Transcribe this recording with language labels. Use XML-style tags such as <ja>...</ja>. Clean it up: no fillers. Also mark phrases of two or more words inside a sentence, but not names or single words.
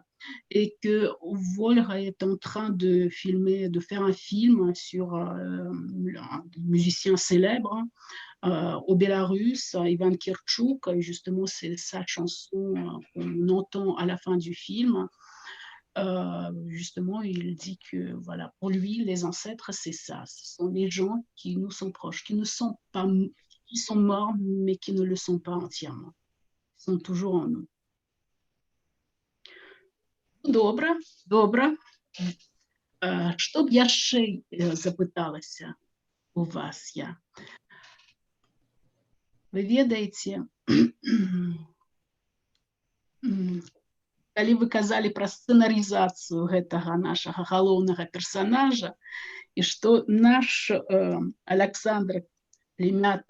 <fr>Et que Volga est en train de faire un film sur un musicien célèbre au Bélarus, Ivan Kirchuk, et justement c'est sa chanson qu'on entend à la fin du film. Justement, il dit que voilà, pour lui, les ancêtres, c'est ça, ce sont les gens qui nous sont proches, qui sont morts, mais qui ne le sont pas entièrement, ils sont toujours en nous.</fr> <be>Добре. Што б яшчэ запыталася у вас я? Вы ведаеце, калі вы казалі пра сцэнарызацыю гэтага нашага галоўнага персанажа, і што наш Александр Клімята</be>